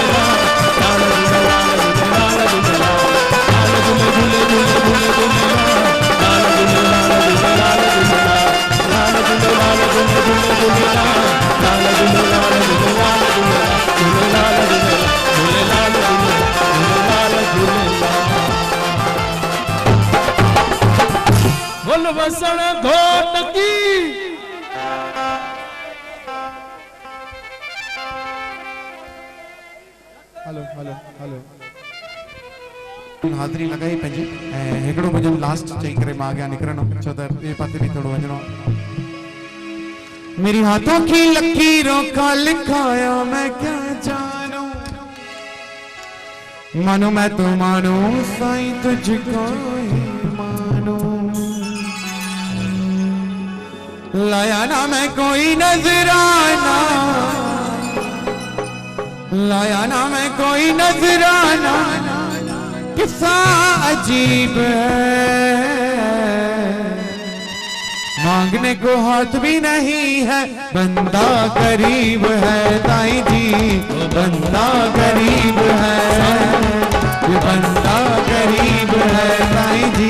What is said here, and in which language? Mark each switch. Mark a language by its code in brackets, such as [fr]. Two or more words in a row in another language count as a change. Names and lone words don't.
[sd] लाल झूले लाल झूले लाल झूले लाल झूले झूले झूले झूले झूले लाल झूले लाल झूले लाल झूले लाल झूले लाल झूले झूले झूले लाल झूले लाल झूले लाल झूले झूले लाल झूले झूले लाल झूले झूले लाल झूले बोल वसण घोट की हेलो हेलो हेलो हाज़िरी लगाई पंहिंजी ऐं हिकिड़ो भॼन लास्ट चई करे मां अॻियां निकिरंदो छो त ॿिए पासे बि थोरो वञिणो [hi] मेरी हाथों की लकीरों का लिखाया मैं क्या जानूं मानो मैं तो मानो साईं तुझको ही मानो लाया ना मैं कोई नजराना लाया ना मैं कोई नजराना किस्सा अजीब है मांगने को हाथ भी नहीं है बंदा करीब है ताई जी बंदा करीब है ये बंदा करीब है ताई जी